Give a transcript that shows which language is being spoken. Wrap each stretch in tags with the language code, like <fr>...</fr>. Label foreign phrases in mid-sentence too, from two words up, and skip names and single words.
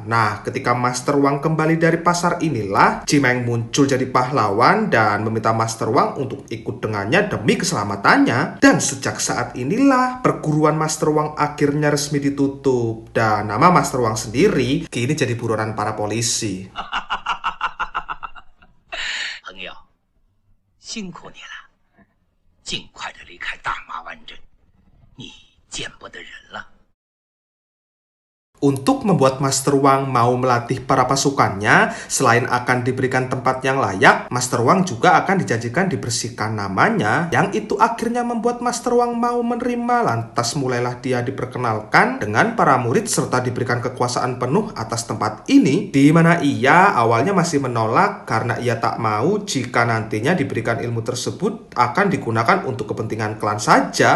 <id>Nah, ketika Master Wang kembali dari pasar inilah Chi Meng muncul jadi pahlawan dan meminta Master Wang untuk ikut dengannya demi keselamatannya. Dan sejak saat inilah perguruan Master Wang akhirnya resmi ditutup, dan nama Master Wang sendiri kini jadi buronan para polisi.</id> <zh>朋友，辛苦你了，尽快的离开大麻湾镇，你见不得人了。</zh> <id>Untuk membuat Master Wang mau melatih para pasukannya, selain akan diberikan tempat yang layak, Master Wang juga akan dijanjikan dibersihkan namanya, yang itu akhirnya membuat Master Wang mau menerima. Lantas mulailah dia diperkenalkan dengan para murid serta diberikan kekuasaan penuh atas tempat ini, di mana ia awalnya masih menolak karena ia tak mau jika nantinya diberikan ilmu tersebut akan digunakan untuk kepentingan klan saja.</id>